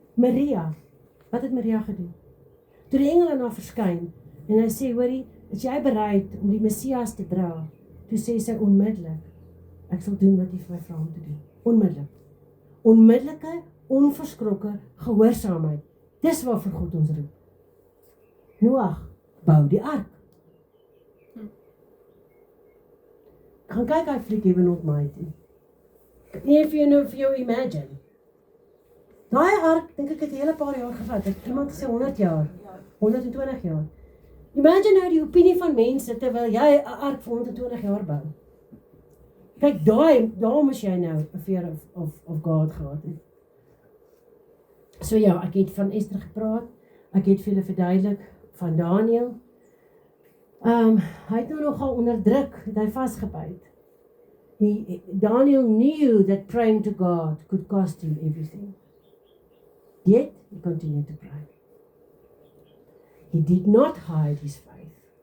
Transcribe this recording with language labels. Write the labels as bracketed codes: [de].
[af] Maria, wat het Maria gedoen? Toe die engel aan haar verskyn, en hy sê, hoorie, is jy bereid om die Messias te dra? Toe sê sy onmiddellik, ek sal doen wat jy vir my vra om te doen. Onmiddellik. Onmiddellike, onverskrokke gehoorsaamheid. Dis waarvoor God ons roep. Noag, bou die ark. Gaan kyk hy fliek even not mighty. Nie vir jou imagine. Daai ark, dink ek het 'n hele paar jaar gevat. Het iemand gesê 100 jaar, 120 jaar. Imagine nou die opinie van mense terwyl jy 'n ark vir 120 jaar bou. Kyk, daar moes jy nou 'n [en] fear of God [af] gehad het. So ja, ek het van Esther gepraat. Ek het vir julle verduidelik van Daniel. Hy het nou nogal onderdruk, het hy vasgebyt. [en] Daniel knew that praying to God could cost him everything. Yet, he continued to pray. He did not hide his faith.